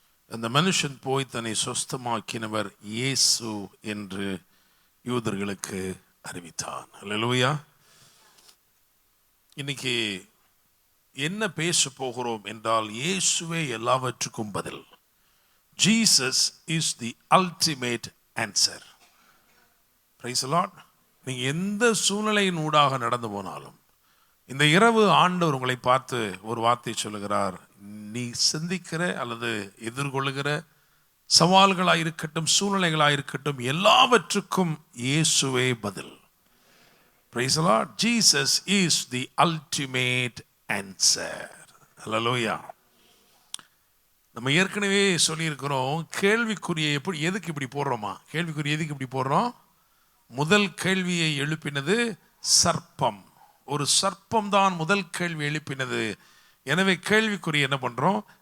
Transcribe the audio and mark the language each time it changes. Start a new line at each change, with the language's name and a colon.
Tamil: அந்த மனுஷன் போய் தன்னை சொஸ்தமாக்கினவர் இயேசு என்று யூதர்களுக்கு அறிவித்தான். அல்லேலூயா. இன்னைக்கு என்ன பேச போகிறோம் என்றால், இயேசுவே எல்லாவற்றுக்கும் பதில்.
English: Jesus is the ultimate answer. Praise the Lord.
Tamil: நீங்க எந்த சூழ்நிலையின் ஊடாக நடந்து போனாலும், இந்த இரவு ஆண்டவர் உங்களை பார்த்து ஒரு வார்த்தை சொல்லுகிறார். நீ சிந்திக்கிற அல்லது எதிர்கொள்ளுகிற சவால்களாக இருக்கட்டும், சூழ்நிலைகளாக இருக்கட்டும், எல்லாவற்றுக்கும் இயேசுவே பதில்.
English: Praise the Lord. Jesus is the ultimate answer. Hallelujah.
Tamil: நம்ம ஏற்கனவே சொல்லியிருக்கிறோம், கேள்விக்குறியை எதுக்கு இப்படி போடுறோமா? கேள்விக்குறி எதுக்கு இப்படி போடுறோம்? முதல் கேள்வியை எழுப்பினது சர்ப்பம். ஒரு சர்ப்பம் தான் முதல் கேள்வி எழுப்பினது. எனவே கேள்விக்குறி என்ன பண்றோம்?